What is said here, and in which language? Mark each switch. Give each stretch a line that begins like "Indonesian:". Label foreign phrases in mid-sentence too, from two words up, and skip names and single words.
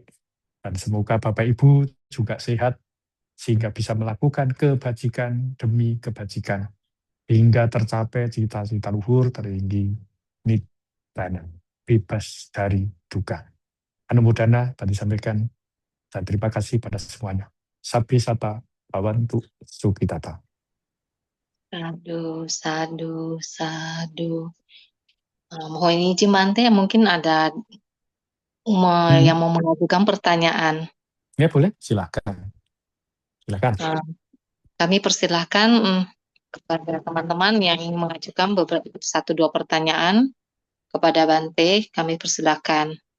Indonesian: Dan semoga Bapak Ibu juga sehat sehingga bisa melakukan kebajikan demi kebajikan hingga tercapai cita-cita luhur tertinggi nibbana, bebas dari duka. Anumodana tadi sampaikan dan terima kasih pada semuanya.
Pali: Sabbi sata bhavantu sukhitata. Sadu, sadu, sadu.
Indonesian: Mohon izin Bante, mungkin ada yang mau mengajukan pertanyaan. Ya boleh, silakan. Silakan. Kami persilahkan kepada teman-teman yang ingin mengajukan beberapa 1-2 pertanyaan kepada Bante, kami persilahkan.